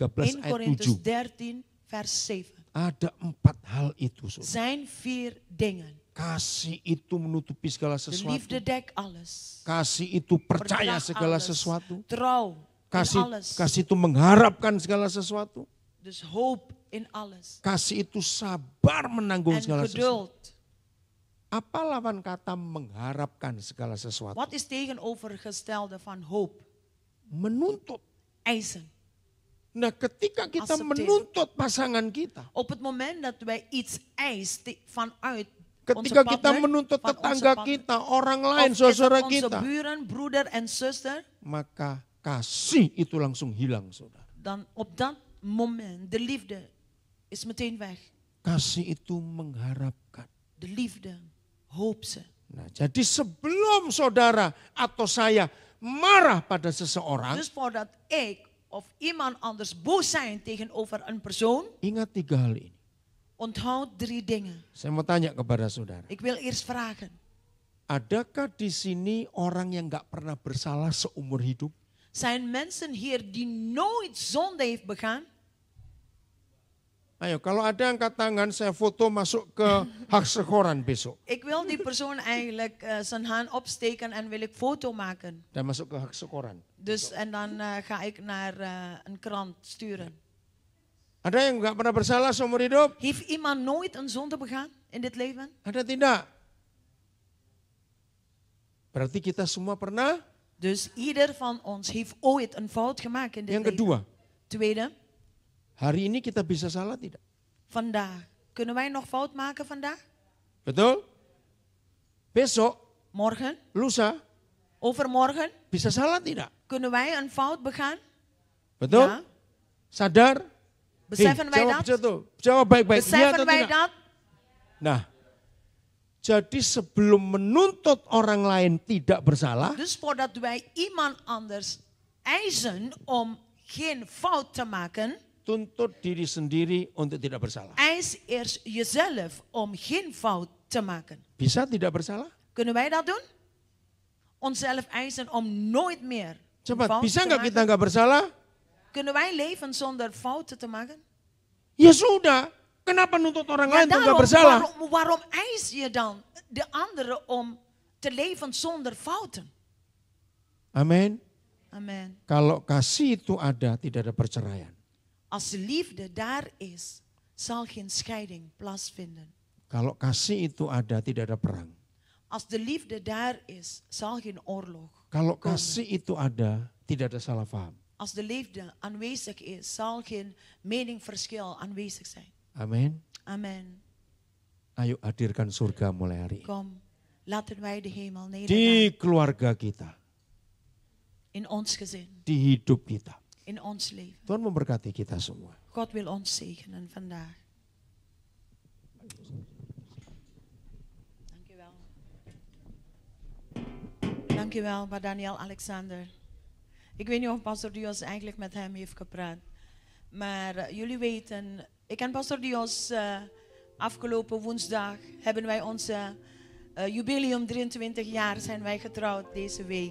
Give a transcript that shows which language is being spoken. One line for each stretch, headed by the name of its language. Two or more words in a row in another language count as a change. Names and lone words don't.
Indonesian: 1 ayat Korintus 7.
Dutch: 13 vers 7.
Indonesian: Ada 4 hal itu. Saudara.
Dutch: Zijn 4 dingen.
Indonesian: Kasih itu menutupi segala
Dutch: De
Indonesian: sesuatu.
Dutch: liefde dekt alles.
Indonesian: Kasih itu percaya
Dutch: Verdraagt
Indonesian: segala
Dutch: alles.
Indonesian: sesuatu.
Dutch: Trouw in alles.
Indonesian: Kasih itu mengharapkan segala sesuatu.
Dutch: Dus hoop in alles.
Indonesian: Kasih itu sabar menanggung
Dutch: En
Indonesian: segala sesuatu.
Dutch: geduld.
Indonesian: Apa lawan kata mengharapkan segala sesuatu?
Dutch: Wat is tegenovergestelde van hoop?
Indonesian: Menuntut.
Dutch: Eisen.
Indonesian: Nah ketika kita
Dutch: Accepteren.
Indonesian: menuntut pasangan kita.
Dutch: Op het moment dat wij iets eisen vanuit
Indonesian: Ketika
Dutch: onze
Indonesian: kita
Dutch: partner,
Indonesian: menuntut
Dutch: van onze
Indonesian: tetangga
Dutch: partner,
Indonesian: kita, orang
Dutch: of
Indonesian: lain,
Dutch: is het
Indonesian: saudara
Dutch: onze
Indonesian: kita.
Dutch: buren, broeder en zuster,
Indonesian: Maka kasih itu langsung hilang, saudara.
Dutch: dan op dat moment de liefde is meteen weg.
Indonesian: Kasih itu mengharapkan.
Dutch: De liefde, hoop ze.
Indonesian: Nah, jadi sebelum saudara atau saya marah pada seseorang,
Dutch: Dus voordat ik of iemand anders boos zijn tegenover een persoon,
Indonesian: ingat 3 hal ini.
Dutch: onthoud 3 dingen.
Indonesian: Saya mau tanya kepada saudara.
Dutch: Ik wil eerst vragen.
Indonesian: Adakah di sini orang yang gak pernah bersalah seumur hidup?
Dutch: Zijn mensen hier die nooit zonde heeft begaan?
Indonesian: Ayo, kalau ada angkat tangan, saya foto masuk ke Haksekoran besok.
Dutch: Ik wil die persoon eigenlijk zijn hand opsteken en wil ik foto maken.
Indonesian: Dan masuk ke Haksekoran.
Dutch: Dus en dan ga ik naar een krant sturen.
Indonesian: Ada yang gak pernah bersalah seumur hidup?
Dutch: Heeft iemand nooit een zonde begaan in dit leven?
Indonesian: Ada tidak? Berarti kita semua pernah?
Dutch: Dus ieder van ons heeft ooit een fout gemaakt in dit
Indonesian: Yang
Dutch: leven.
Indonesian: kedua,
Dutch: Tweede,
Indonesian: hari ini kita bisa salah tidak?
Dutch: vandaag. Kunnen wij nog fout maken vandaag?
Indonesian: Betul? Besok,
Dutch: Morgen?
Indonesian: lusa,
Dutch: Overmorgen?
Indonesian: bisa salah tidak?
Dutch: Kunnen wij een fout begaan?
Indonesian: Betul?
Dutch: Ja.
Indonesian: Sadar?
Dutch: Beseffen wij
Indonesian: jawab,
Dutch: dat?
Indonesian: jawab baik-baik. Iya atau
Dutch: Beseffen wij
Indonesian: tidak?
Dutch: dat?
Indonesian: Nah, jadi sebelum menuntut orang lain tidak bersalah,
Dutch: Dus voordat wij iemand anders eisen om geen fout te maken,
Indonesian: tuntut diri sendiri untuk tidak bersalah.
Dutch: eis eerst jezelf om geen fout te maken.
Indonesian: Bisa tidak bersalah?
Dutch: Kunnen wij dat doen? Onszelf eisen om nooit meer een
Indonesian: Coba,
Dutch: fout
Indonesian: bisa
Dutch: te
Indonesian: nggak kita
Dutch: maken?
Indonesian: nggak bersalah?
Dutch: Kunnen wij leven zonder fouten te maken?
Indonesian: Ya sudah, kenapa nuntut orang
Dutch: Ja,
Indonesian: lain untuk nggak
Dutch: daarom,
Indonesian: bersalah?
Dutch: waarom eis je dan de anderen om te leven zonder fouten?
Indonesian: Amin.
Dutch: Amen.
Indonesian: Kalau kasih itu ada, tidak ada perceraian.
Dutch: Als de liefde daar is, zal geen scheiding plaatsvinden.
Indonesian: Kalau kasih itu ada, tidak ada perang.
Dutch: Als de liefde daar is, zal geen oorlog.
Indonesian: Kalau kasih itu ada, tidak ada salah paham.
Dutch: Als de liefde aanwezig is, zal geen meningsverschil aanwezig zijn.
Indonesian: Amin.
Dutch: Amen.
Indonesian: Ayo hadirkan surga mulai hari ini.
Dutch: Kom, laten wij de hemel
Indonesian: Di
Dutch: nedergaan
Indonesian: keluarga kita,
Dutch: in ons gezin,
Indonesian: di hidup kita.
Dutch: in ons leven.
Indonesian: Tuhan memberkati kita semua.
Dutch: God wil ons zegenen vandaag. Dank u wel. Dank u wel, maar Daniel Alexander. Ik weet niet of Pastor Dios eigenlijk met hem heeft gepraat. Maar jullie weten, ik ken Pastor Dios afgelopen woensdag hebben wij onze jubileum 23 jaar zijn wij getrouwd deze week.